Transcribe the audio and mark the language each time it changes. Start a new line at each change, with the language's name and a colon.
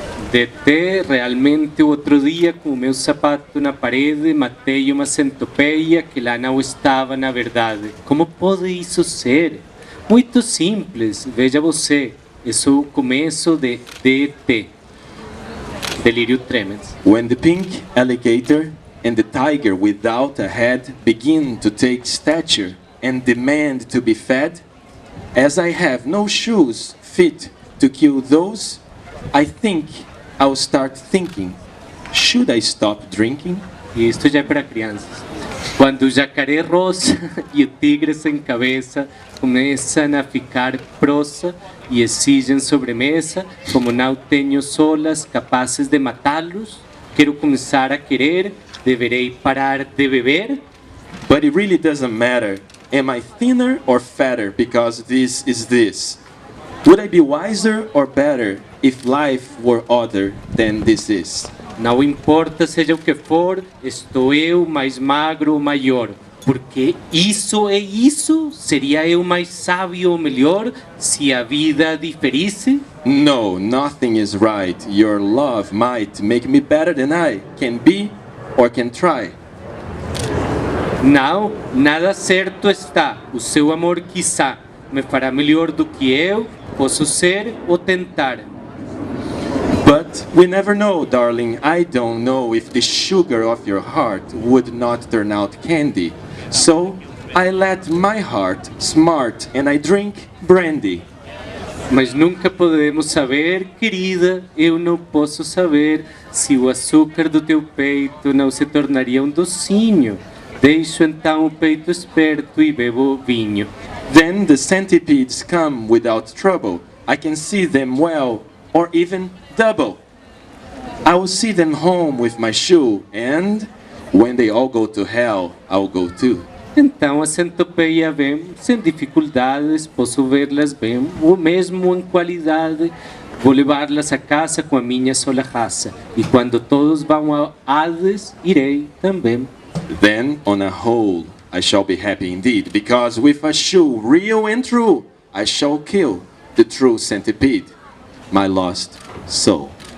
Portuguese: DT, realmente outro dia com o meu sapato na parede matei uma centopeia que lá não estava na verdade. Como pode isso ser? Muito simples, veja você. Esse é o começo de DT. Delírio Tremens.
English: When the pink alligator and the tiger without a head begin to take stature and demand to be fed, as I have no shoes fit to kill those, I think I'll start thinking, should I stop drinking?
Portuguese: E isto já é para crianças. Quando o jacaré rosa e o tigre sem cabeça começam a ficar prosa e exigem sobremesa, como não tenho solas capazes de matá-los, quero começar a querer, deverei parar de beber?
English: But it really doesn't matter. Am I thinner or fatter because this is this? Would I be wiser or better if life were other than this is?
Portuguese: Não importa seja o que for, estou eu mais magro ou maior, porque isso é isso? Seria eu mais sábio ou melhor se a vida diferisse?
English: No, nothing is right. Your love might make me better than I can be or can try.
Portuguese: Não, nada certo está. O seu amor quizá me fará melhor do que eu posso ser ou tentar.
English: But we never know, darling. I don't know if the sugar of your heart would not turn out candy. So I let my heart smart and I drink brandy.
Portuguese: Mas nunca podemos saber, querida, eu não posso saber se o açúcar do teu peito não se tornaria um docinho. Deixo então o peito esperto e bebo vinho.
English: Then the centipedes come without trouble. I can see them well, or even double. I will see them home with my shoe, and when they all go to hell, I'll go too.
Portuguese: Então a centopeia vem sem dificuldades, posso vê-las bem, ou mesmo em qualidade, vou levá-las a casa com a minha sola raça. E quando todos vão ao Hades, irei também.
English: Then, on a whole, I shall be happy indeed, because with a shoe real and true, I shall kill the true centipede, my lost soul.